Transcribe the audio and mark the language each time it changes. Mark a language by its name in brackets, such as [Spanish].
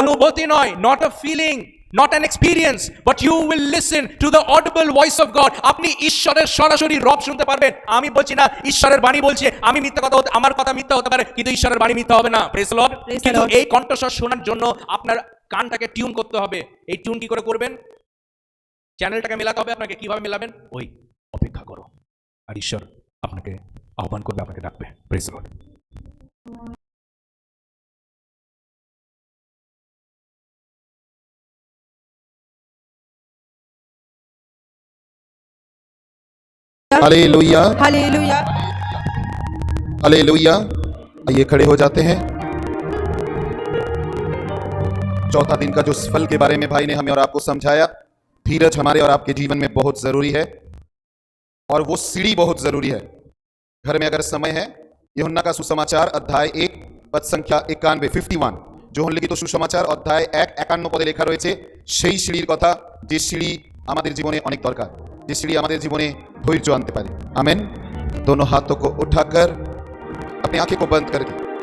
[Bangla] অনুভূতি নয়, [English] Not a feeling, not an experience, but you will listen to the audible voice of God. [Bangla] আপনি ঈশ্বরের সরাসরি রব শুনতে পারবেন। আমি বলছি না ঈশ্বরের বাণী বলছে, আমি মিথ্যা কথা আমার কথা মিথ্যা হতে পারে, কিন্তু ঈশ্বরের বাণী মিথ্যা হবে না। [English] Praise the Lord. [Bangla] কিন্তু এই কণ্ঠস্বর শোনার জন্য আপনার কানটাকে টিউন করতে হবে। এই টিউন কি করে করবেন? চ্যানেলটাকে মেলাতে হবে আপনাকে। কিভাবে মেলাবেন? ওই অপেক্ষা করো, আর ঈশ্বর আপনাকে আহ্বান করবে, আপনাকে ডাকবে। [English] Praise the Lord. [Hindi] Hallelujah, hallelujah, hallelujah. आइए खड़े हो जाते हैं। चौथा दिन का जो फल के बारे में भाई ने हमें और आपको समझाया, धीरज हमारे और आपके जीवन में बहुत जरूरी है, और वो सीढ़ी बहुत जरूरी है। घर में अगर समय है, यूहन्ना का सुसमाचार अध्याय 1 पद संख्या 91, 51, [Bangla] যোহন লিখিত সুসমাচার অধ্যায় 1:51 পদে লেখা রয়েছে সেই সিঁড়ির কথা, যে সিঁড়ি আমাদের জীবনে অনেক দরকার, যে সিঁড়ি আমাদের জীবনে ধৈর্য আনতে পারে। [Hindi] आमेन। दोनों हाथों को उठाकर अपनी आंखें को बंद कर दी।